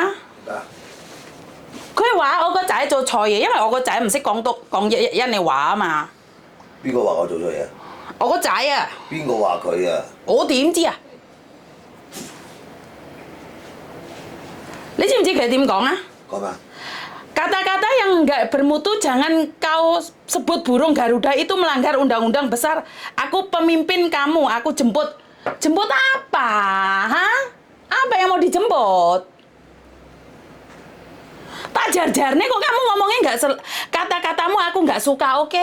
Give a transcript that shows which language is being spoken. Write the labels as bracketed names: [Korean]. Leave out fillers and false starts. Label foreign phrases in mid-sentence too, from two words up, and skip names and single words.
[Cantonese] 佢話我個仔做錯嘢，因為我個仔唔識講印尼話啊嘛。邊個話我做錯嘢？我個仔啊！邊個話佢啊？我點知啊？你知唔知佢點講啊？講咩？ [Indonesian] Kata-kata yang nggak bermutu jangan kau sebut burung Garuda itu melanggar undang-undang besar. Aku pemimpin kamu, aku jemput. Jemput apa? Hah? Apa yang mau dijemput? Tak jar-jarnya kok kamu ngomongnya nggak kata-katamu aku nggak suka, oke?